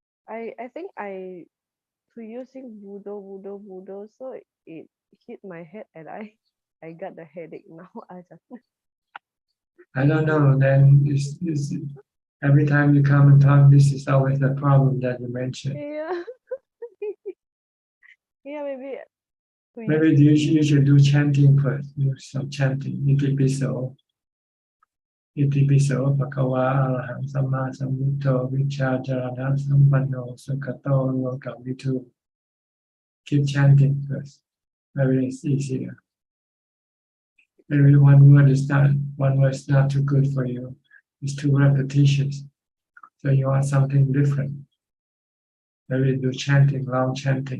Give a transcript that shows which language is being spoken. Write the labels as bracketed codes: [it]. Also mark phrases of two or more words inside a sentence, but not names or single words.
[en] I think I to using Budo, so it hit my head and I got the headache now. I don't know. Then it's every time you come and talk, this is always the problem that you mentioned. Yeah. Yeah, maybe to Maybe you should do chanting first. Do some chanting. [pi] Itipiso. Itipiso. Bhagava Araham Samma Sambuddho Vichājarana Sampanno Sukhato Lokavitu. [en] Keep chanting first. Maybe it's easier. Maybe one word is not too good for you. It's too repetitious. So you want something different. Maybe do chanting, long chanting.